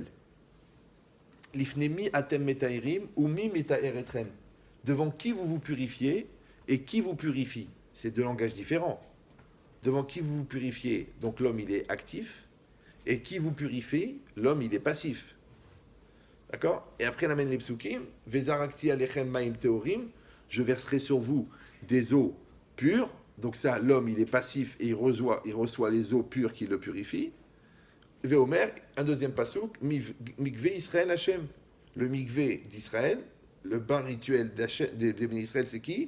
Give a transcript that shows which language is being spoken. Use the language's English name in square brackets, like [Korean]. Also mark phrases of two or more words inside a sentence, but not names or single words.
[Hebrew] לפני מי אתם מטהרים ומי מטהר אתכם. [French] Devant qui vous vous purifiez et qui vous purifie. C'est deux langages différents. Devant qui vous vous purifiez, donc l'homme il est actif, et qui vous purifie, l'homme il est passif. D'accord? Et après, on amène les psukim. [Hebrew] וזרקתי עליכם מים טהורים. [French] Je verserai sur vous des eaux pures. Donc ça, l'homme, il est passif et il reçoit les eaux pures qui le purifient. Veomer, un deuxième pasuk. [Hebrew] מקוה ישראל השם. [French] Le mikvé d'Israël, le bain rituel des Israël, c'est qui?